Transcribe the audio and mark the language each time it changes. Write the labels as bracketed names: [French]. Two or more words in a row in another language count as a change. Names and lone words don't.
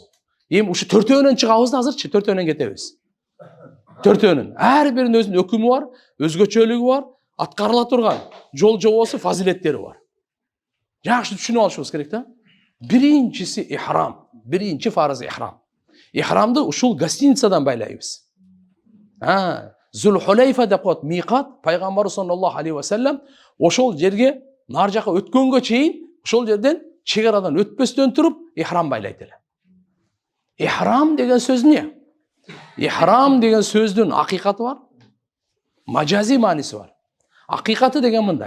[Kyrgyz] Эми ушу төртөөнөн чыгабыз да азырчы, төртөөнөн кетебиз. Төртөөнүн ар биринин өзүнүн өкүмү бар, өзгөчөлүгү бар, аткарыла турган жол жобосу, фазилеттери бар. Жакшы түшүнүп алышыбыз керек да. Биринчиси ихрам. Биринчи фарыз ихрам. Ихрамды ушул гостиницадан байлайбыз. Зулхулайфа деп коет, миқат, пайгамбар [Arabic] صلى الله عليه وسلم [Kyrgyz] ошол жерге нар жака өткөнгө чейин ошол жерден чегарадан өтпөстөн туруп ихрам байлайт эле. Ихрам деген сөз эмне? Ихрам деген сөздүн акыйкаты бар, мажази мааниси бар. Акыйкаты деген мындай.